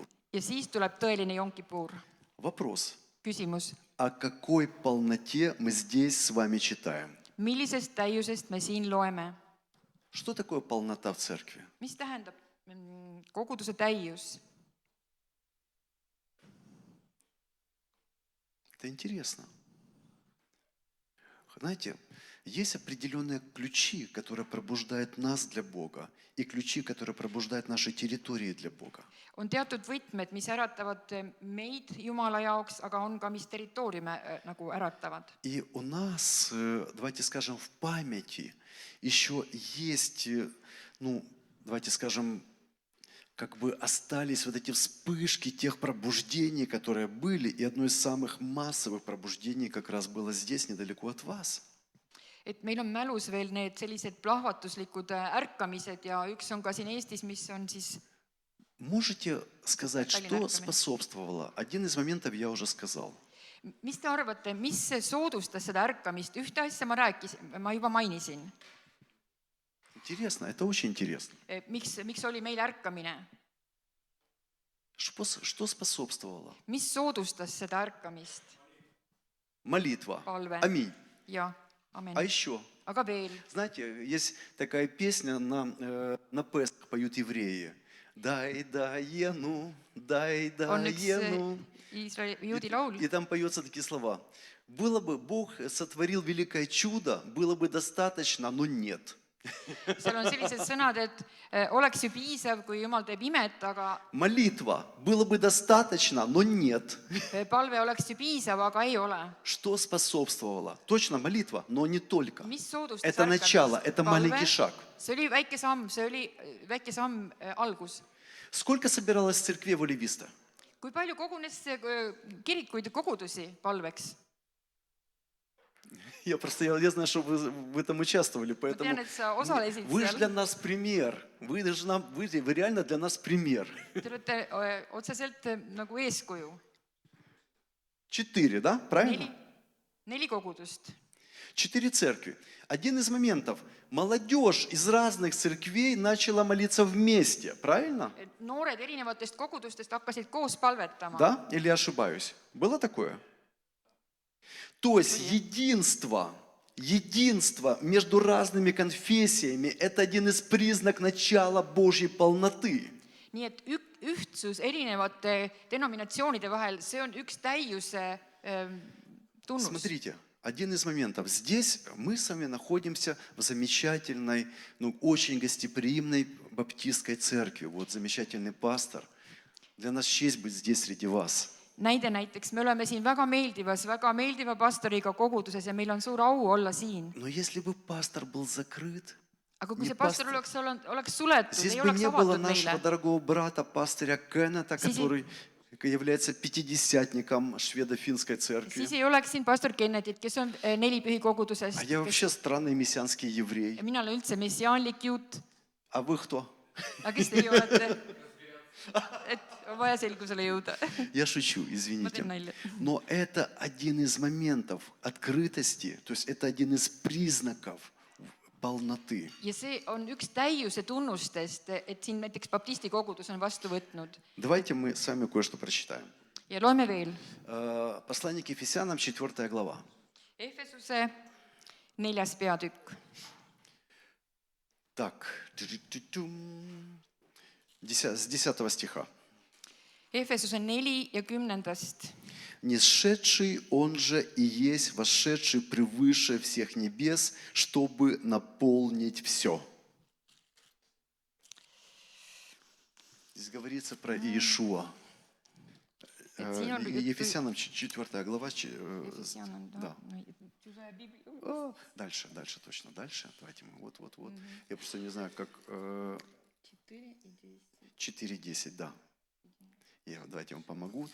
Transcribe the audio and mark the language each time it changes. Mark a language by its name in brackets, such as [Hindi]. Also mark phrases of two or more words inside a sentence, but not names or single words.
[Estonian] Ja siis tuleb tõeline Jom Kippur. [Russian] Вопрос. [Estonian] Küsimus, [Russian] О какой полноте мы здесь с вами читаем? [Estonian] millisest täiusest me siin loeme? [Russian] Что такое полнота в церкви? [Estonian] Mis tähendab koguduse täius? [Russian] Это интересно. Знаете, есть определенные ключи, которые пробуждают нас для Бога, и ключи, которые пробуждают наши территории для Бога. [Estonian] On teatud võtmed, mis äratavad meid Jumala jaoks, aga on ka, mis territooriume nagu äratavad. [Russian] И у нас, давайте скажем, в памяти еще есть, давайте скажем, как бы остались вот эти вспышки тех пробуждений, которые были, и одно из самых массовых пробуждений как раз было здесь, недалеко от вас. [Estonian] Et meil on mälus veel need sellised plahvatuslikud ärkamised ja üks on ka siin Eestis, mis on siis [Russian] Можете сказать, [Estonian] Tallinna [Russian] что [Estonian] ärkamine. [Russian] способствовало? Один из моментов я уже сказал. [Estonian] Mis te arvate, mis soodustas seda ärkamist? Ühte asja ma juba mainisin. [Russian] Интересно, это очень интересно. [Estonian] Miks oli meil ärkamine? [Russian] Что способствовало? [Estonian] Mis soodustas seda ärkamist? [Russian] Молитва. [Estonian] Palve. [Russian] Аминь. [Estonian] Ja, amen. [Russian] А еще, [Estonian] Aga veel. [Russian] знаете, есть такая песня на Песах поют евреи. [Hebrew] Дай даену, дай [Estonian] On üks [Hebrew] даену. [Estonian] Iisraeli juudi laul. [Russian] И там поются такие слова. Было бы, Бог сотворил великое чудо, было бы достаточно, но нет. [Estonian] Seal on sellised sõnad, et oleks ju piisav, kui Jumal teeb imet, aga [Russian] Молитва. Было бы достаточно, но нет. [Estonian] palve oleks ju piisav, aga ei ole. [Russian] Что способствовало? Точно молитва, но не только. [Estonian] Mis soodustas [Russian] Это начало, [Estonian] ärkamist? [Russian] это маленький шаг. [Estonian] See oli väike samm, algus. [Russian] Сколько собиралось в церкви Волевиста? [Estonian] Kui palju kogunes kirikuid ja kogudusi palveks? [Russian] Я знаю, что вы в этом участвовали, [Estonian] Ma [Russian] поэтому [Estonian] tean, et sa osalesid [Russian] вы же для [Estonian] seal. [Russian] нас пример. Вы реально для нас пример. [Estonian] Te olete otseselt nagu eeskuju. [Russian] 4, да? Правильно? [Estonian] 4 kogudust. [Russian] 4 церкви. Один из моментов. Молодежь из разных церквей начала молиться вместе. Правильно? [Estonian] Noored erinevatest kogudustest hakkasid koos palvetama. [Russian] Да? Или ошибаюсь? Было такое? То есть единство между разными конфессиями – это один из признаков начала Божьей полноты. [Estonian] Nii et ühtsus erinevate denominatsioonide vahel, see on üks täiuse tunnus. [Russian] Смотрите, один из моментов. Здесь мы с вами находимся в замечательной, очень гостеприимной баптистской церкви. Вот замечательный пастор. Для нас честь быть здесь среди вас. [Estonian] Näiteks me oleme siin väga meeldiva pastoriga koguduses ja meil on suur au olla siin. [Russian] Но если бы пастор был закрыт, [Estonian] Aga kui see pastor oleks suletud, [Russian] здесь [Estonian] ei [Russian] бы [Estonian] oleks [Russian] не было [Estonian] avatud [Russian] нашего [Estonian] meile, [Russian] дорогого брата, пастыря Кеннета, который является пятидесятником шведо-финской церкви. siis ei oleks siin pastor Kennetit, kes on nelipühi kogudusest. А я вообще странный мессианский еврей. [Estonian] Ja mina olen üldse messiaanlik juut. [Russian] А вы кто? [Estonian] Aga kes teie olete? Et vaja selgusele jõuda. [Russian] Я шучу, [Estonian] Ma [Russian] извините. [Estonian] teen nalja. [Russian] Но это один из моментов открытости, то есть это один из признаков полноты. [Estonian] Ja see on üks täiuse tunnustest, et siin näiteks baptisti kogudus on vastu võtnud. [Russian] Давайте мы с вами кое-что прочитаем. [Estonian] Ja loeme veel. [Russian] Послание к Ефесянам, 4 глава. [Estonian] Efesuse 4. peatükk. [Russian] Так, с 10 стиха. [Estonian] Efesuse 4 ja 10. [Russian] «Несшедший, он же и есть вошедший превыше всех небес, чтобы наполнить все». Здесь говорится про Иешуа. [Estonian] siin on juttu- [Russian] Ефесянам 4 глава. [Estonian] Efesian on, [Russian] Да. [Estonian] Tüse piibli. [Russian] Дальше, точно, дальше. Давайте мы, вот. Я просто не знаю, как... 4:10, да. Давайте я вам помогу.